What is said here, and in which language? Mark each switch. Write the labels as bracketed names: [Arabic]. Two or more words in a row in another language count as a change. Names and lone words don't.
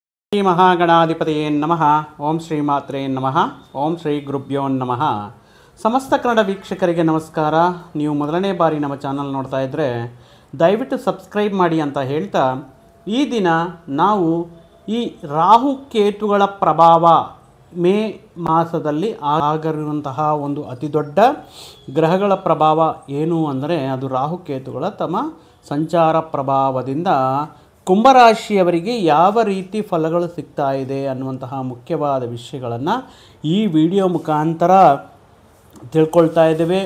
[Sanskrit] ಶ್ರೀ ಮಹಾಗಣಾಧಿಪತಿಯೇ ನಮಃ. ಓಂ ಶ್ರೀ ಮಾತ್ರೇ ನಮಃ. ಓಂ ಶ್ರೀ ಗುರುಭ್ಯೋ ನಮಃ. [Kannada] ಸಮಸ್ತ ಕನ್ನಡ ವೀಕ್ಷಕರಿಗೆ ನಮಸ್ಕಾರ. ನೀವು ಮೊದಲನೇ ಬಾರಿ ನಮ್ಮ ಚಾನಲ್ ನೋಡ್ತಾ ಇದ್ದರೆ ದಯವಿಟ್ಟು ಸಬ್ಸ್ಕ್ರೈಬ್ ಮಾಡಿ ಅಂತ ಹೇಳ್ತಾ, ಈ ದಿನ ನಾವು ಈ ರಾಹು ಕೇತುಗಳ ಪ್ರಭಾವ ಮೇ ಮಾಸದಲ್ಲಿ ಆಗಿರುವಂತಹ ಒಂದು ಅತಿ ದೊಡ್ಡ ಗ್ರಹಗಳ ಪ್ರಭಾವ ಏನು ಅಂದರೆ ಅದು ರಾಹುಕೇತುಗಳ ತಮ್ಮ ಸಂಚಾರ ಪ್ರಭಾವದಿಂದ ಕುಂಭರಾಶಿಯವರಿಗೆ ಯಾವ ರೀತಿ ಫಲಗಳು ಸಿಗ್ತಾ ಇದೆ ಅನ್ನುವಂತಹ ಮುಖ್ಯವಾದ ವಿಷಯಗಳನ್ನು ಈ ವಿಡಿಯೋ ಮುಖಾಂತರ ತಿಳ್ಕೊಳ್ತಾ ಇದ್ದೇವೆ.